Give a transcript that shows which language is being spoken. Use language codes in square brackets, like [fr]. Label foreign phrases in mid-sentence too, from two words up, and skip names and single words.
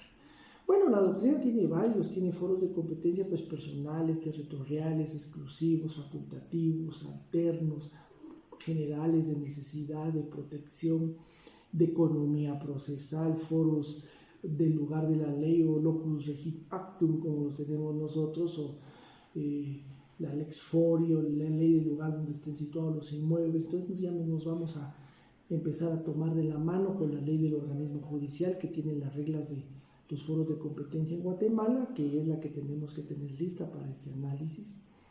[es] Bueno, la doctrina tiene varios, tiene foros de competencia pues, personales, territoriales, exclusivos, facultativos, alternos, generales, de necesidad, de protección, de economía procesal, foros del lugar de la ley o [la] locus regit actum [es] como los tenemos nosotros, o la [la] lex forio, [es] la ley del lugar donde estén situados los inmuebles. Entonces ya nos vamos a empezar a tomar de la mano con la ley del organismo judicial, que tiene las reglas de los foros de competencia en Guatemala, que es la que tenemos que tener lista para este análisis.